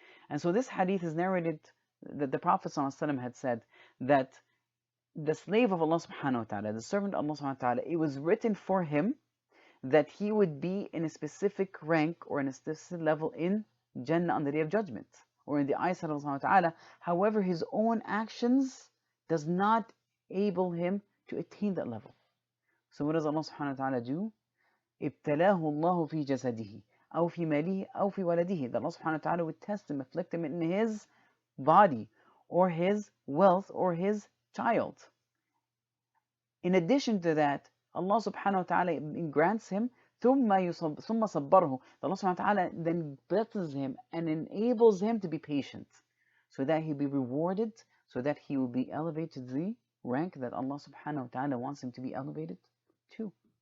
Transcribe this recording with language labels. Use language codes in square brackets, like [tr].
[en] And so this hadith is narrated that the Prophet ﷺ had said that the slave of Allah subhanahu wa ta'ala, the servant of Allah subhanahu wa ta'ala, it was written for him that he would be in a specific rank or in a specific level in Jannah on the Day of Judgment, or in the eyes of Allah subhanahu wa ta'ala. However, his own actions does not enable him to attain that level. So what does Allah subhanahu wa ta'ala do? [ar] ابتلاه الله في جسده أو في ماله أو في ولده. [en] That Allah subhanahu wa ta'ala would test him, afflict him in his body, or his wealth, or his child. In addition to that, Allah subhanahu wa ta'ala grants him [ar] ثم صبره. [en] Allah subhanahu wa ta'ala then blesses him and enables him to be patient, so that he'll be rewarded, so that he will be elevated to the rank that Allah subhanahu wa ta'ala wants him to be elevated to.